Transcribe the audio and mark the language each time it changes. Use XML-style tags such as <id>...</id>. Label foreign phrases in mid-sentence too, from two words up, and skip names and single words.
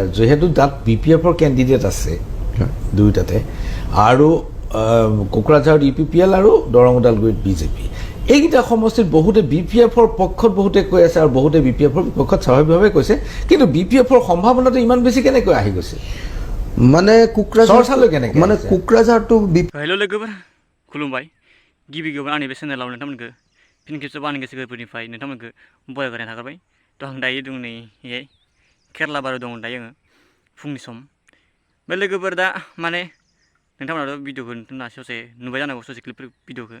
<as>যেহেতু তাত BPF-ৰ কেণ্ডিডেট আছে দুয়োটাতে, আৰু কোকৰাঝাৰত UPPL আৰু দৰং ওদালগুৰিত BJP। এইকেইটা সমষ্টিত বহুতে BPF-ৰ পক্ষত বহুতে কৈ আছে আৰু বহুতে BPF-ৰ বিপক্ষত স্বাভাৱিকভাৱে কৈছে, কিন্তু BPF-ৰ সম্ভাৱনাটো ইমান বেছি কেনেকৈ আহি গৈছে? মানে চৰ্চালৈ কেনেকৈ মানে কোকৰাঝাৰটো</as> <brx>हेल' लोगोफोर खुलुमबाय। गिबि गिबियावनो आंनि बे चेनेलाव नोंथांमोनखौ फिन खेबसेबाव आंनि गोसो गोरबोनिफ्राय नोंथांमोनखौ बरायनाय थागोरबाय। थ' आं दायो दं नै केरेला बाराव दं दायो आङो फुंनि सम। बे लोगोफोर दा माने नोंथांमोनाथ' भिडिअखौ नोंथांमोना ससे नुबाय जानांगौ, ससे</brx> <en>clip videokhou.</en>